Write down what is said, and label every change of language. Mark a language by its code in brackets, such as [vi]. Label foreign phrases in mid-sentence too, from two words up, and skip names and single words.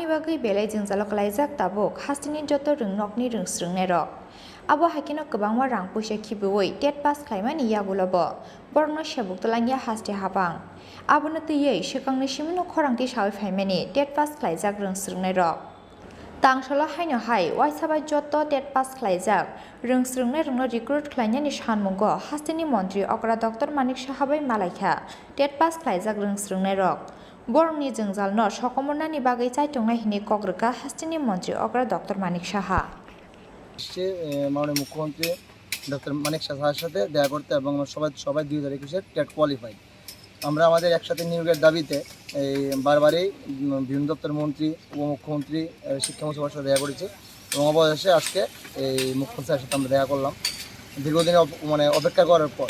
[trp] bagai belai jungjalo khlaijak tabuk hasteni joto rung nokni rung srungnai rok abo hakino kwbangma rang puisa khibuoi [en] tet pass [trp] khlaimani yagulobo borno sebuk tlangya hasti habang abono tiyei sikangni simino khorangti sawi phaimani [en] tet pass [trp] khlaijak rung srungnai rok tangsalo haino hai waisabai joto [en] tet pass [trp] khlaijak rung srungnai rungno recruit khlainani sanmugo hasteni mantri okra Dr. Manik Sahabai malaikha [en] tet pass [trp] khlaijak rung srungnai rok borni jungjalno sokomonnani bagai chaitongnai hini kogrika hasteni mantri okra Dr. Manik Saha [bn] মাননীয় মুখ্যমন্ত্রী ডক্টর মানিক সাহার সাথে দেখা করতে এবং সবাই 2021-এর [en] TET qualified [bn] আমরা আমাদের একসাথে নিয়োগের দাবিতে এই বারবারই বিভিন্ন দপ্তর মন্ত্রী উপমুখ্যমন্ত্রী শিক্ষামন্ত্রীর সাথে দেখা করেছি এবং অবশেষে আজকে এই মুখ্যমন্ত্রীর সাথে আমরা দেখা করলাম দীর্ঘদিন অপেক্ষা করার পর